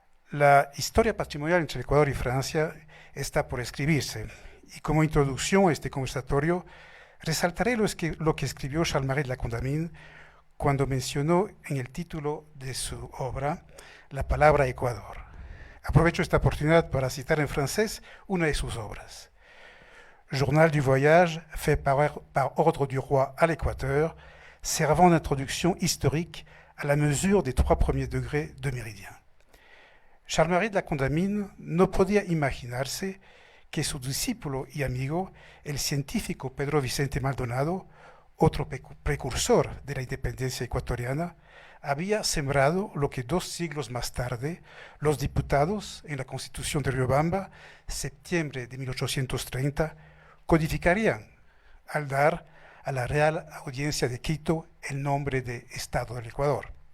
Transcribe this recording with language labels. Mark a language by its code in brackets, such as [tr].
[es] La historia patrimonial entre Ecuador y Francia está por escribirse, y como introducción a este conversatorio resaltaré lo que escribió Charles-Marie de la Condamine cuando mencionó en el título de su obra la palabra Ecuador. Aprovecho esta oportunidad para citar en francés una de sus obras. [fr] Journal du voyage fait par ordre du roi à l'Équateur, servant d'introduction historique à la mesure des 3 premiers degrés de méridien. [es] Charles-Marie de la Condamine no podía imaginarse que su discípulo y amigo, el científico Pedro Vicente Maldonado, otro precursor de la independencia ecuatoriana, había sembrado lo que 2 siglos más tarde los diputados en la Constitución de Riobamba, septiembre de 1830, codificarían al dar a la Real Audiencia de Quito el nombre de Estado del Ecuador.